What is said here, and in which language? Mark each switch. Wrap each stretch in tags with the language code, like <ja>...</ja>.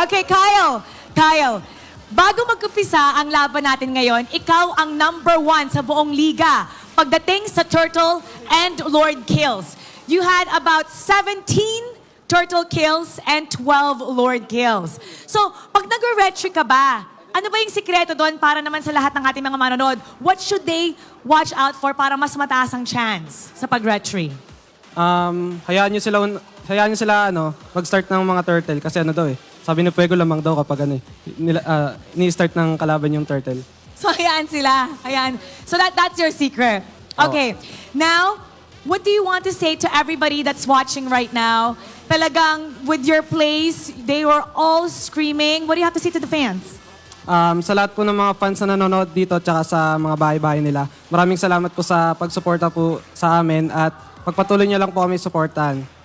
<tl>Okay, Kyle, bago mag-umpisa ang laban natin ngayon, ikaw ang #1 sa buong liga pagdating sa Turtle and Lord kills.</tl> <en>You had about 17 Turtle kills and 12 Lord kills.</en> <tl>So, pag nag-retry ka ba, ano ba yung sikreto doon para naman sa lahat ng ating mga manonood?</tl> <en>What should they watch out for</en> <tl>para mas mataas ang chance sa pag-retry? Hayaan nyo sila mag-start ng mga turtle kasi sabi ni Fuego lamang daw kapag ni-start ng kalaban yung turtle.</tl> <en>So,</en> <tl>hayaan sila. Hayaan.</tl> <en>So, that's your secret. Okay. Now, what do you want to say to everybody that's watching right now?</en> <tl>Talagang,</tl> <en>with your plays, they were all screaming. What do you have to say to the fans?</en> <tl>Sa lahat po ng mga fans na nanonood dito at sa mga bahay-bahay nila, maraming salamat po sa pagsuporta po sa amin at pagpatuloy niyo lang po kami suportahan.</tl>